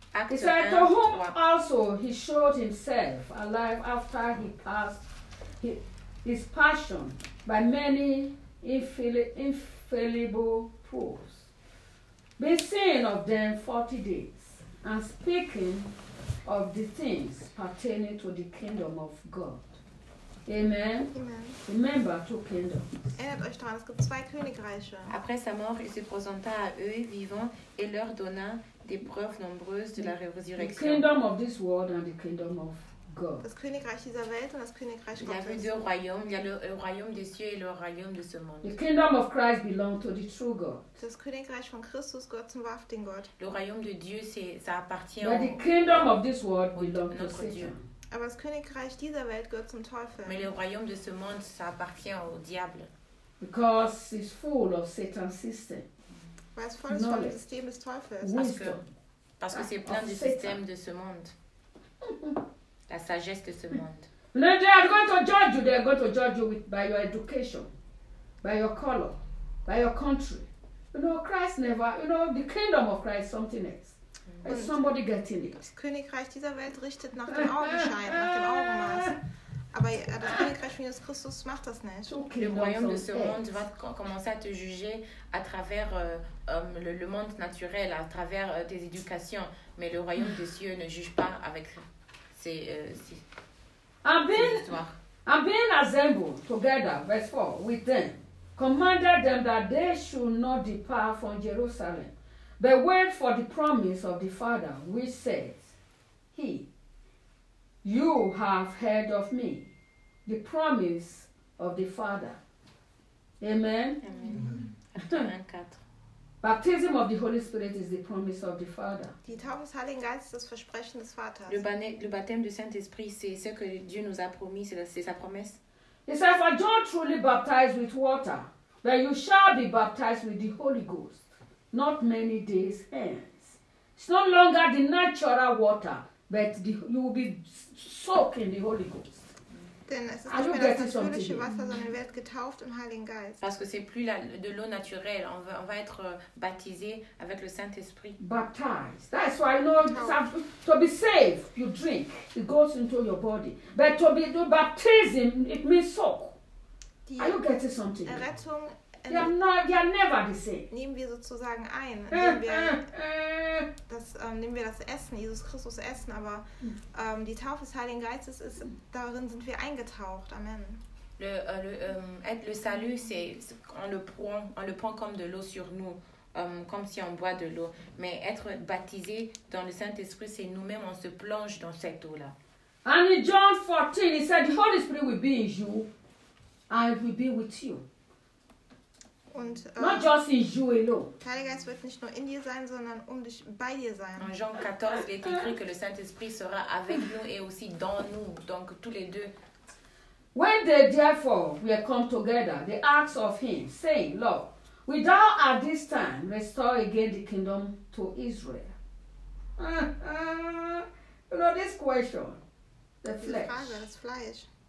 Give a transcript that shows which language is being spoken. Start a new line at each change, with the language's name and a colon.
English: He said, to whom also he showed himself alive after he passed his passion by many infallible proofs, being seen of them 40 days, and speaking of the things pertaining to the kingdom of God. Amen. Amen. Remember two kingdoms.
German: Erinnert euch daran, es gibt zwei Königreiche.
French: Après sa mort, il se présenta à eux vivants et leur donna des preuves nombreuses de la résurrection.
English: The kingdom of this world and the kingdom of God.
German: Das Königreich dieser Welt und das Königreich Gottes.
French: Il y a deux royaumes, il y a le royaume des cieux et le royaume de ce monde.
English: The kingdom of Christ belongs to the true God.
German: Das Königreich von Christus gehört zum wahrhaftigen Gott.
French: Le royaume de Dieu, ça appartient
English: au. But the kingdom of this world belongs to Satan.
French: Dieu.
German: Aber das Königreich dieser Welt gehört zum Teufel.
French: Mais le royaume de ce monde, ça appartient au diable.
English: Because it's full of Satan's system.
German: Weil es voll ist vom System des Teufels.
French: Parce que c'est plein du système de ce monde. La sagesse de ce monde.
English: Then they are going to judge you. They are going to judge you by your education, by your color, by your country. You know, Christ never. You know, the kingdom of Christ is something else. Is somebody getting it?
German: Das Königreich dieser Welt richtet nach dem Augenschein, nach dem Augenmaß. Aber das Königreich von Jesus Christus macht das nicht.
French: Okay, le royaume de ce monde va commencer à te juger à travers le monde naturel, à travers tes éducations. Mais le royaume des cieux ne juge pas avec ses histoires.
English: And being assembled together, verse 4, with them, commanded them that they should not depart from Jerusalem. But wait for the promise of the Father, which says, He, you have heard of me, the promise of the Father. Amen. Amen. Amen. Baptism of the Holy Spirit is the promise of the Father.
German: Die Taufe des Heiligen Geistes ist das Versprechen des Vaters.
French: Le baptême du Saint-Esprit, c'est ce que Dieu nous a promis, c'est sa promesse.
English: He says, For John truly baptized with water, but you shall be baptized with the Holy Ghost. Not many days hence. It's no longer the natural water, but you will be soaked in the Holy Ghost.
German: Denn es ist nicht mehr das natürliche Wasser, sondern ihr werdet getauft im Heiligen Geist.
French: Parce que c'est plus de l'eau naturelle. On va être baptisé avec le Saint-Esprit.
English: Baptized. That's why, you know, to be saved, you drink. It goes into your body. But to be the baptism, it means soak. Are you getting something?
German: Errettung.
English: You're never the same.
German: Nehmen wir sozusagen ein, nehmen wir das Essen, Jesus Christus Essen, aber die Taufe des Heiligen Geistes ist, darin sind wir eingetaucht. Amen.
French: Le salut, c'est on le prend comme de l'eau sur nous, comme si on boit de l'eau. Mais être baptisé dans le Saint-Esprit, c'est nous-mêmes, on se plonge dans cette eau-là.
English: And in John 14, he said, the Holy Spirit will be in you. I will be with you.
German: Und,
English: not just in you alone.
German: Der Heilige Geist wird nicht nur in dir sein, sondern um dich bei dir sein.
French: In Jean 14, il est écrit que le Saint-Esprit sera avec nous et aussi dans nous. Donc tous les deux.
English: When they therefore will come together, they ask of him, saying, Lord, will thou at this time restore again the kingdom to Israel? You know this question. The flesh.